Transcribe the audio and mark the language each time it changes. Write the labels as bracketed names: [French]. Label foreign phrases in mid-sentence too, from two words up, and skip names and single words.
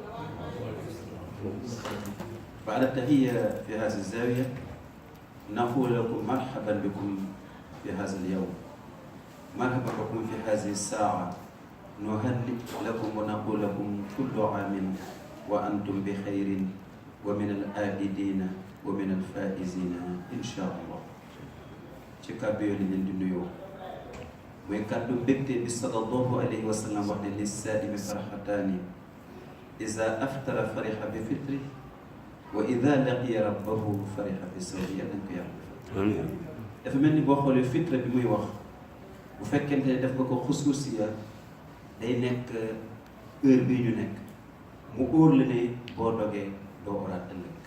[Arabic] بعد التحية في هذه الزاوية نقول لكم مرحبا بكم في هذا اليوم، مرحبا بكم في هذه الساعة. نهنئ لكم ونقول لكم كل عام وأنتم بخير ومن الآبدين ومن الفائزين إن شاء الله. [Wolof] ci kàddu yooyu leen di nuyoo mooy kàddu mbégte bi [Arabic] صلى الله عليه وسلم [Wolof] wax ne [Arabic] للصائم فرحتان إذا أفطر فرح بفطره وإذا لقي ربه فرح بصومه. [Wolof] yàlla nañ ko yàlla dafa mel ni boo xoolee fitra bi muy wax bu fekkente ne def nga ko xusuusiya day nekk heure bii ñu nekk mu óor la ne boo dogee doo oraat ëllëg.